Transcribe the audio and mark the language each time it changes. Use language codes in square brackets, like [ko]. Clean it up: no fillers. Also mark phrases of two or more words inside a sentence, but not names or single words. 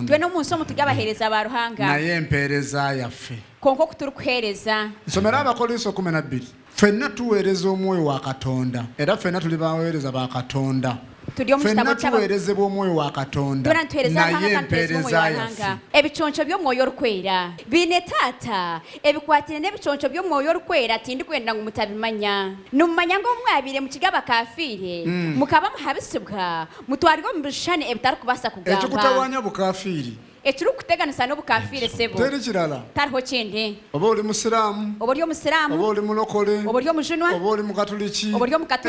[nyn] Twena mu nsi omu tuli abaheereza ba Ruhanga. [lg] Naye empeereza yaffe. [nyn] Konka okutuli kuheereza. Nsomera Abakolinso 12. [lg] Ffenna tuweereza omwoyo wa Katonda. Era ffenna tuli baweereza ba Katonda. Ffenna tuweerezebwa omwoyo wa Katonda. Naye empeereza yaffe. [nyn] Ebiconco by'omwoyo orukwera biine taata ebikwatire n'ebiconco by'omwoyo orukwera tindi kwenda ngu mutabimanya numumanya ng'omwabire mu kigo abakafiire mukaba muhabisibwa mutwarirwe mu bishani ebitarikubaasa kugamba [lg] ekikutawaanya bukafiiri [nyn] ekiri kuteganisa n'obukafiire sebo [lg] teri kirala [nyn] tariho kindi [lg] oba oli musiraamu [nyn] oba oli omusiraamu [lg] oba oli mulokole [nyn] oba oli omujunwa [lg] oba oli mukatuliki [nyn] oba oli omukatuliki